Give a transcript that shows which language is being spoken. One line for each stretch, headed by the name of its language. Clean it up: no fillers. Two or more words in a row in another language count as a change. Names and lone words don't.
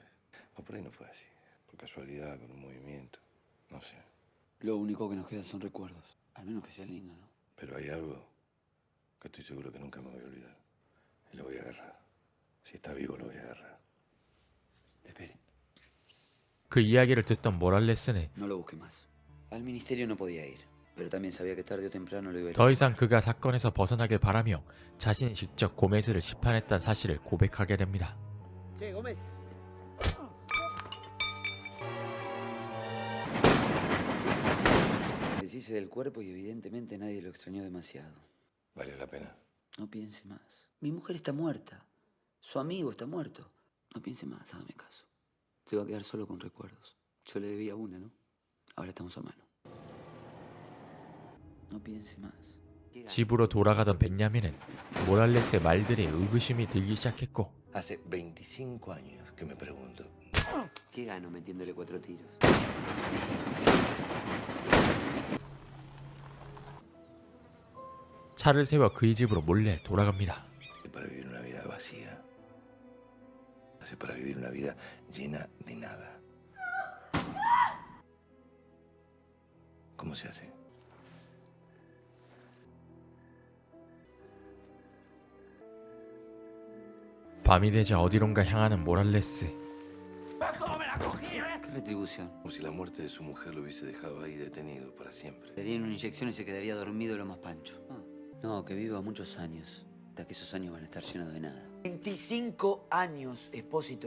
Spanish: O por ahí no fue así. Por casualidad, con un movimiento. No sé. Lo único que nos queda son recuerdos. Al menos que sea lindo, ¿no? Pero hay algo que estoy seguro que nunca me voy a olvidar. Y lo voy a agarrar. Si está vivo, lo voy a agarrar. Espere.
Korean: 그 이야기를 듣던 모랄레스는
Spanish: No lo busque más. Al ministerio no podía ir. Pero también sabía que tarde o temprano lo iba a ir.
Korean: 더 이상 그가 사건에서 벗어나길 바라며 자신이 직접 고메즈를 심판했다는 사실을 고백하게 됩니다.
Spanish: Che, Gómez. Deshice del cuerpo y evidentemente nadie lo extrañó demasiado. ¿Valió la pena? No piense más. Mi mujer está muerta. Su amigo está muerto. No piense más, hágame caso. Se va a quedar solo con recuerdos. Yo le debía una, ¿no? Ahora estamos a mano. No piense más.
Korean: 집으로 돌아가던 벤야민은 모랄레스의 말들에 의구심이 들기 시작했고
Spanish: Hace 25 años que me pregunto. ¿Qué gano metiéndole 4 tiros?
Korean: 차를 세워 그의 집으로 몰래 돌아갑니다.
Spanish: Para vivir una vida vacía. Hace para vivir una vida llena de nada. ¿Cómo se hace?
Korean: 밤이 되자 어디론가 향하는 모랄레스.
Spanish: ¿Qué retribución? Como si la muerte de su mujer lo hubiese dejado ahí detenido para siempre. Le harían una inyección y se quedaría dormido lo más pancho. No, que viva muchos años. Hasta que esos años van a estar llenos de nada. 25 años, Espósito.